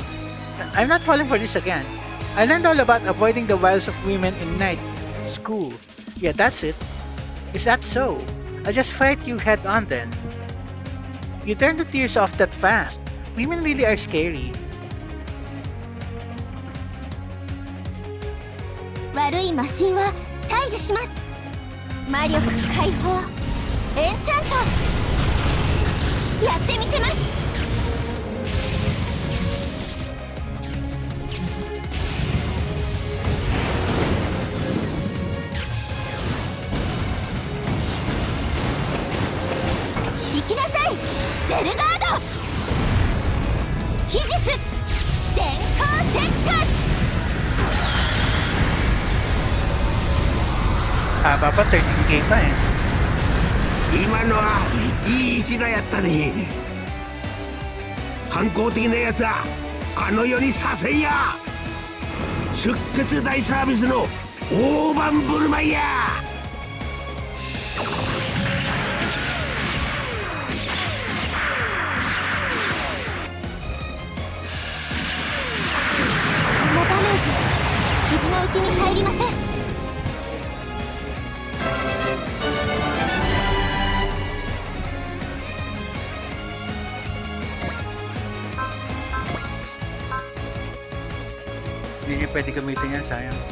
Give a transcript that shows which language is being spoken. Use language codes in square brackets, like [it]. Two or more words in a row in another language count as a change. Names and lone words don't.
[en] I'm not falling for this again. I learned all about avoiding the wiles of women in night school. Yeah, that's it. Is that so? I'll just fight you head on then. You turn the tears off that fast. Women really are scary. [ja] 悪い魔神は退治します。魔力解放、エンチャント、やってみせます。行きなさい、ゼルガード。秘術電光石火。 [tl] Haba pa, 13K pa eh. [ja] 今のはいい一打やったね。反抗的なやつはあの世にさせんや。出血大サービスの大盤振る舞いや。このダメージ、傷の内に入りません。 [tl] Hindi niya pwede gamitin yan, sayang.